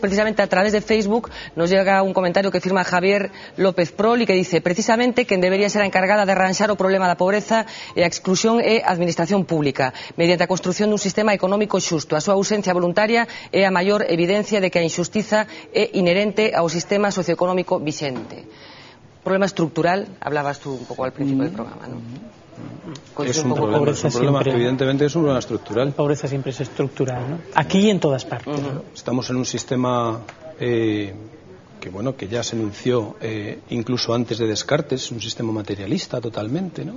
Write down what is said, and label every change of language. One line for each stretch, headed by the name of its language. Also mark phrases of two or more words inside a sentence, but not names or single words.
Spanish: Precisamente a través de Facebook nos llega un comentario que firma Javier López Prol y que dice precisamente
Galician: quen debería ser a encargada de arranxar o problema da pobreza e a exclusión é a administración pública, mediante a construción dun sistema económico xusto. A súa ausencia voluntaria é a maior evidencia de que a injustiza é inherente ao sistema socioeconómico vixente.
Spanish: Problema estructural, hablabas tú un poco al principio del programa, ¿no? Es un problema que evidentemente es un problema estructural. La pobreza siempre es estructural, ¿no? Aquí y en todas partes. ¿No? Estamos en un sistema que ya se anunció incluso antes de Descartes, un sistema materialista totalmente, ¿no?